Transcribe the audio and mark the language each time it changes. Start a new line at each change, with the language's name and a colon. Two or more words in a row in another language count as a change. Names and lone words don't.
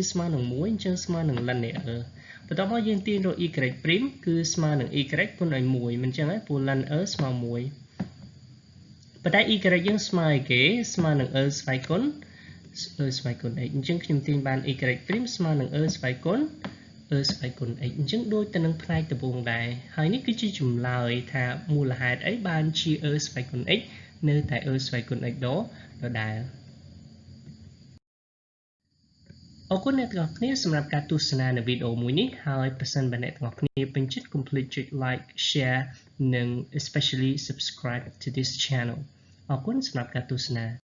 Khmer: ស្មើនឹង1អញ្ចឹងស្មើនឹងលិននៃ បន្ទាប់មកយើងទាញរក y' គឺស្មើនឹង y គុណឲ្យ1មិនអញ្ចឹងហើយព្រោះលិន ស្មើ1ប៉ុន្តែ y យើងស្មើឲ្យគេស្មើនឹង ស្វ័យគុណ x អញ្ចឹងខ្ញុំទាញបាន y' ស្មើនឹង ស្វ័យគុណ x អញ្ចឹងដូចទៅនឹងផ្នែកដំបូងដែរហើយនេះគឺជាចម្លើយថាមូលហេតុអីបានជា ស្វ័យគុណ x នៅតែ ស្វ័យគុណ x ដដែល អរគុណអ្នកទាំងអស់គ្នាសម្រាប់ការទស្សនានៅវីដេអូមួយនេះហើយប្រសិនបើអ្នកទាំងអស់គ្នាពេញចិត្តកុំភ្លេចចុច
English: like share
Khmer: និង
English: especially subscribe to this channel
Khmer: អរគុណសម្រាប់ការទស្សនា